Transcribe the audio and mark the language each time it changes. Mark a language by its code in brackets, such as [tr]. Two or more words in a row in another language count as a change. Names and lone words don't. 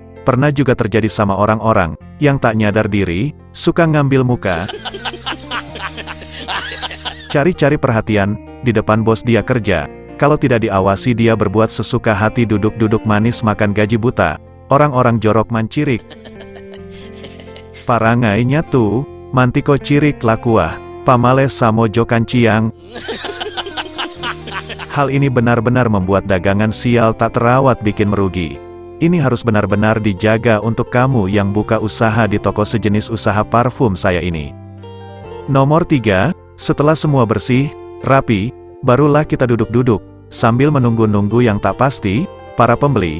[id] Pernah juga terjadi sama orang-orang, yang tak nyadar diri, suka ngambil muka. Cari-cari perhatian, di depan bos dia kerja, kalau tidak diawasi dia berbuat sesuka hati duduk-duduk manis makan gaji buta. [min] Orang-orang jorok mancirik. Parangai nyatu, mantiko cirik lakuah, pamales samo jo kanciang. [id] Hal ini benar-benar membuat dagangan sial tak terawat bikin merugi. Ini harus benar-benar dijaga untuk kamu yang buka usaha di toko sejenis usaha parfum saya ini. Nomor 3, setelah semua bersih, rapi, barulah kita duduk-duduk, sambil menunggu-nunggu yang tak pasti, para pembeli.